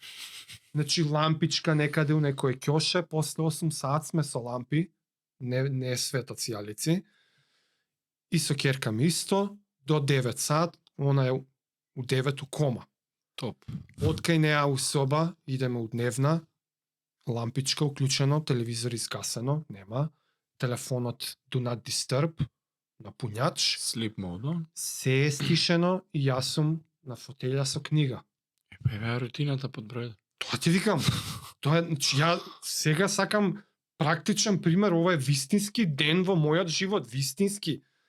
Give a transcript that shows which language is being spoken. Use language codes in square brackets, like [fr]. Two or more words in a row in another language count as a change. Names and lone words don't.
[mk] Значи лампичка некаде у некој ќоше, после 8 саат сме со лампи, не е светот сијалици. И со ќерка ми исто, до 9 сат, она е у 9 у кома. Топ. Откај неа у соба, идеме у дневна, лампичка уклучено, телевизор изгасено, нема, телефонот [en] do not disturb, [mk] на пуњач, [en] Sleep mode, [mk] се е стишено и јас сум на фотелја со книга. Еве рутината под број. Тоа ти викам. Тоа е, значи, ја сега сакам практичен пример, ова е вистински ден во мојот живот, вистински.